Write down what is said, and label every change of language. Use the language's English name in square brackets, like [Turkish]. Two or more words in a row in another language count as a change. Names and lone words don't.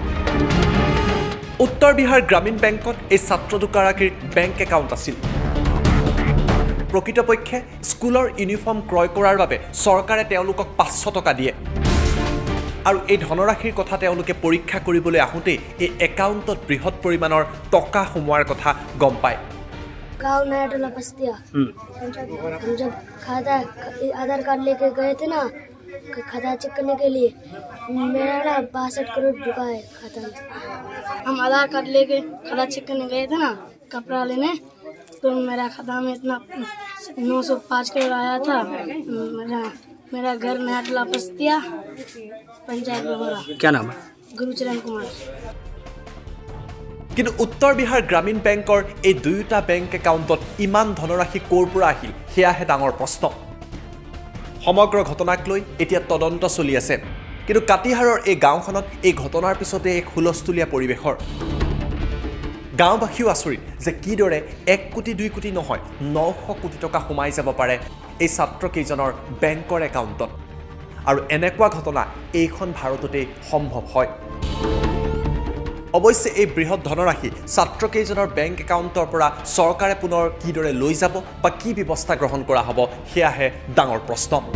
[Assamese] উত্তৰ বিহাৰ গ্ৰামীণ বেংকত এই ছাত্ৰ দুগৰাকীৰ [English] bank account [Assamese] আছিল প্ৰকৃতপক্ষে স্কুলৰ ইউনিফৰ্ম ক্ৰয় কৰাৰ বাবে চৰকাৰে তেওঁলোকক 500 টকা দিয়ে আৰু এই ধনৰাশিৰ কথা তেওঁলোকে পৰীক্ষা কৰিবলৈ আহোঁতে এই একাউণ্টত বৃহৎ পৰিমাণৰ টকা সোমোৱাৰ কথা গম পায় [Hindi] गाँव नया टोला बस्तिया हम जब खाता आधार कार्ड लेके गए थे ना खाता चेक करने के लिए मेरा ना 62 करोड़ डूबा है खाता में हम आधार कार्ड लेके खाता चेक करने गए थे ना कपड़ा लेने तो मेरा खाता में इतना 905 करोड़ आया था मेरा घर नया टोला बस्तिया पंचायत बहोरा क्या नाम है गुरुचरण कुमार [Assamese] কিন্তু উত্তৰ বিহাৰ গ্ৰামীণ বেংকৰ এই দুয়োটা বেংক একাউণ্টত ইমান ধনৰাশি ক'ৰ পৰা আহিল সেয়াহে ডাঙৰ প্ৰশ্ন সমগ্ৰ ঘটনাক লৈ এতিয়া তদন্ত চলি আছে কিন্তু কাটিহাৰৰ এই গাঁওখনত এই ঘটনাৰ পিছতে এক হুলস্থুলীয়া পৰিৱেশৰ গাঁওবাসীও আচৰিত যে কিদৰে 1 কোটি 2 কোটি নহয় 900 কোটি টকা সোমাই যাব পাৰে এই ছাত্ৰকেইজনৰ বেংকৰ একাউণ্টত আৰু এনেকুৱা ঘটনা এইখন ভাৰততে সম্ভৱ হয় অৱশ্যে এই বৃহৎ ধনৰাশি ছাত্ৰকেইজনৰ বেংক একাউণ্টৰ পৰা চৰকাৰে পুনৰ কিদৰে লৈ যাব বা কি ব্যৱস্থা গ্ৰহণ কৰা হ'ব সেয়াহে ডাঙৰ প্ৰশ্ন